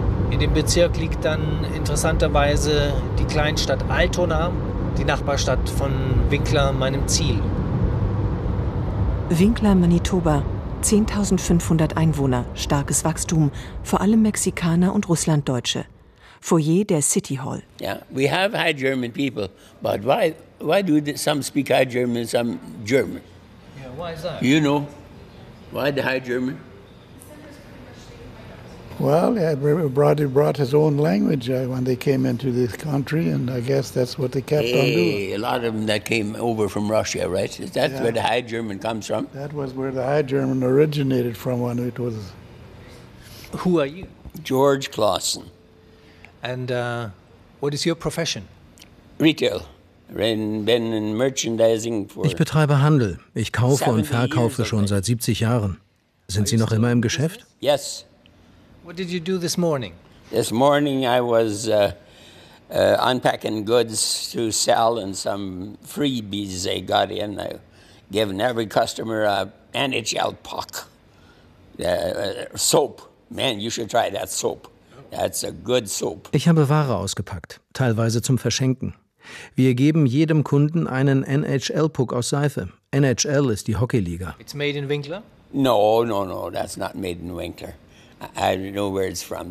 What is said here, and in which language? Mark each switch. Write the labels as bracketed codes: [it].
[de] In dem Bezirk liegt dann interessanterweise die Kleinstadt Altona, die Nachbarstadt von Winkler, meinem Ziel. Winkler, Manitoba. 10.500 Einwohner, starkes Wachstum, vor allem Mexikaner und Russlanddeutsche. Foyer der City Hall. [en] Yeah, we have high German people, but why do some speak high German, some German? Yeah, why is that? You know, why the high German? Well, brought his own language when they came into this country, and I guess that's what they kept on doing. A lot of them that came over from Russia, right? That's where the High German comes from. That was where the High German originated from when it was. Who are you? George Clausen. And what is your profession? Retail. Been in merchandising for. [de] Ich betreibe Handel. Ich kaufe und verkaufe schon seit 70 Jahren. Sind Sie noch immer im Geschäft? [en] Yes. What did you do this morning? This morning I was unpacking goods to sell and some freebies they got in. I given every customer a NHL puck. Soap. Man, you should try that soap. That's a good soap. [de] Ich habe Ware ausgepackt, teilweise zum Verschenken. Wir geben jedem Kunden einen NHL Puck aus Seife. NHL ist die Hockeyliga. [en] It's made in Winkler? No, that's not made in Winkler. I don't know where it's from.